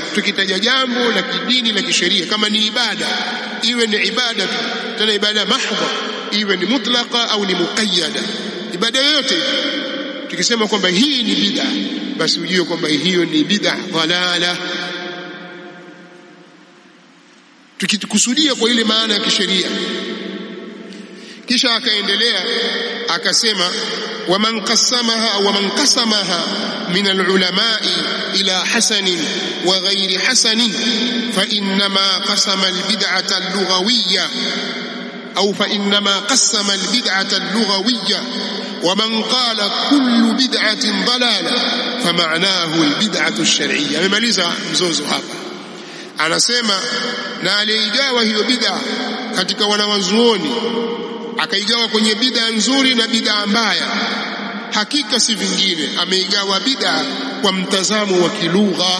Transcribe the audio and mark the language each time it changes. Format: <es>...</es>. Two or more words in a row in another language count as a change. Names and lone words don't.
<sw>Tukitaja jambo la kidini la kisheria, kama ni ibada, iwe ni ibada tena ibada mahdha, iwe ni mutlaqa au ni muqayyada, ibada yoyote tukisema kwamba hii ni bid'a, basi ujue kwamba hiyo ni bid'a dhalala, tukikusudia kwa ile maana ya kisheria. Kisha akaendelea akasema,</sw> <ar>ومن قسمها من العلماء إلى حسن وغير حسن فإنما قسم البدعة اللغوية أو فإنما قسم البدعة اللغوية ومن قال كل بدعة ضلالة فمعناه البدعة الشرعية.</ar> <sw>amemaliza mzozo hapa, anasema na aliigawa hiyo bid'a katika wanawazuoni, akaigawa kwenye bid'a nzuri na bid'a mbaya. Hakika si vingine, ameigawa bid'a kwa mtazamo wa kilugha.</sw>